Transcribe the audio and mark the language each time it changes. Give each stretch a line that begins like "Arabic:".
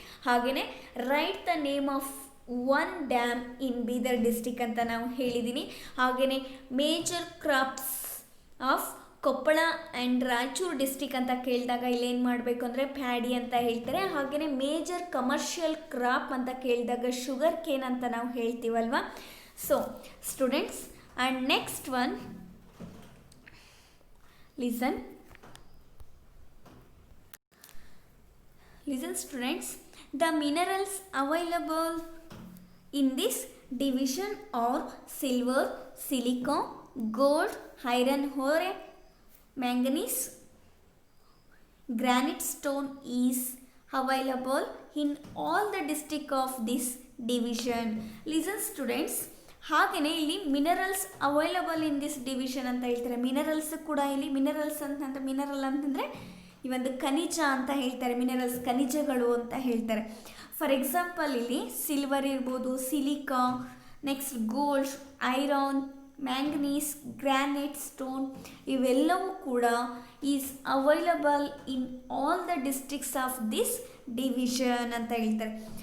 Kannada: ಹಾಗೆಯೇ
English: write the name of 1 dam in Bidar district
Kannada: ಅಂತ ನಾವು ಹೇಳಿದ್ದೀನಿ. ಹಾಗೆಯೇ
English: major crops of Koppal and Raichur district
Kannada: ಅಂತ ಕೇಳಿದಾಗ ಇಲ್ಲೇನು ಮಾಡಬೇಕು ಅಂದರೆ ಪ್ಯಾಡಿ ಅಂತ ಹೇಳ್ತಾರೆ. ಹಾಗೆಯೇ ಮೇಜರ್ ಕಮರ್ಷಿಯಲ್ ಕ್ರಾಪ್ ಅಂತ ಕೇಳಿದಾಗ ಶುಗರ್ ಕೇನ್ ಅಂತ ನಾವು ಹೇಳ್ತೀವಲ್ವ.
English: So students, and next one, listen students, the minerals available in this division are silver, silicon, gold, iron ore, manganese, granite stone is available in all the district of this division. Listen students,
Kannada: ಹಾಗೆಯೇ ಇಲ್ಲಿ
English: minerals available in this division
Kannada: ಅಂತ ಹೇಳ್ತಾರೆ. Minerals ಕೂಡ ಇಲ್ಲಿ minerals ಅಂತಂದರೆ mineral ಅಂತಂದರೆ ಈ ಒಂದು ಖನಿಜ ಅಂತ ಹೇಳ್ತಾರೆ. ಮಿನರಲ್ಸ್ ಖನಿಜಗಳು ಅಂತ ಹೇಳ್ತಾರೆ. ಫಾರ್ ಎಕ್ಸಾಂಪಲ್ ಇಲ್ಲಿ ಸಿಲ್ವರ್ ಇರ್ಬೋದು, silica, next gold, iron, manganese, granite stone ಇವೆಲ್ಲವೂ ಕೂಡ
English: is available in all the districts of this division
Kannada: ಅಂತ ಹೇಳ್ತಾರೆ.